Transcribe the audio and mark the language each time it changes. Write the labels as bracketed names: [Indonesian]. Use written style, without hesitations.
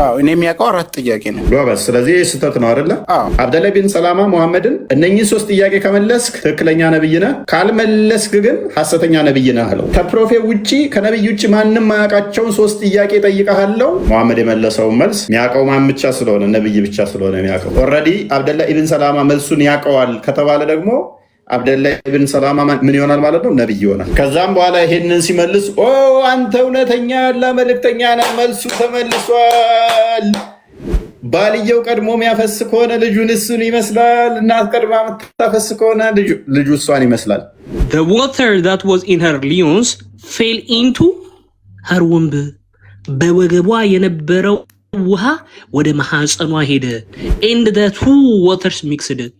[Amharic] እኔ የሚያውቀው 4 ጥያቄ ነው ጎበዝ። ስለዚህ ስህተት ነው አይደለ? አብደላ ቢን ሰላማ ሙሐመድን እነኚህ 3 ጥያቄ ከመለስክ ትክክለኛ ነብይ ነህ፣ ካልመለስክ ግን ሐሰተኛ ነብይ ነህ አለው። ከፕሮፌት ውጪ ከነብይ ውጪ ማንም ማያውቃቸውን 3 ጥያቄ ጠይቀሃለው። ሙሐመድ የመለሰው መልስ የሚያውቀው ማን ብቻ ስለሆነ ነብይ ብቻ ስለሆነ የሚያውቀው። ኦልሬዲ አብደላ ኢብን ሰላማ መልሱን ያውቀዋል ከተባለ ደግሞ አብደላ ኢብን ሰላማ ምን ይሆናል ማለት ነው? ነብይ ይሆናል። ከዛም በኋላ ይሄንን ሲመልስ አንተ እውነተኛ ያላ መልእክተኛ ነህ፣ መልሱ ተመልሷል። ባልየው ቀድሞ የሚያፈስ ከሆነ ልጁን እሱን ይመስላል፣ እናት ቀድማ የምታፈስ ከሆነ ልጁ እሷን ይመስላል። [English] The water that was in her loins fell into her womb. [Amharic] በወገቧ የነበረው ውሃ ወደ ማህፀኗ ሄደ። [English] and the two waters mixed.